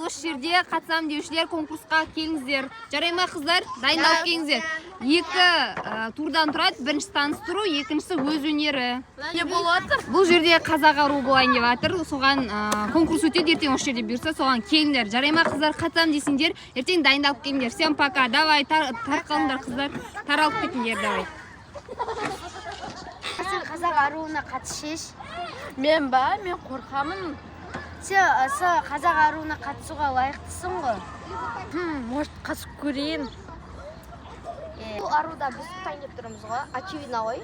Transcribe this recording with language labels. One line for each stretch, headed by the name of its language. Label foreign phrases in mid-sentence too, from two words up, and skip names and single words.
Kazakh: Осы жерде қатысам деушілер конкурсқа келіңіздер. Жарай ма қыздар? Дайындалып келіңіздер. Екі турдан тұрады. Бірінші таныстыру, екіншісі өз өнері. Не болады? Бұл жерде қазақ аруы болайын деп жатыр. Соған конкурс өтеді. Ертең осы жерде бұйырса, соған келіңдер. Жарай ма қыздар? Қатысам десеңдер, ертең дайындалып келіңдер.
Russian: Всем пока. Давай,
Kazakh: тарқалыңдар қыздар. Таралып кетіңдер, давай. Сен қазақ аруына қатысшы. Мен қорқамын. Сен қазақ аруына қатысуға лайықтысың ғой. Может, қатысып көрейін. Бұл аруда біз ұтайын деп тұрмыз ғой, очевидно ғой.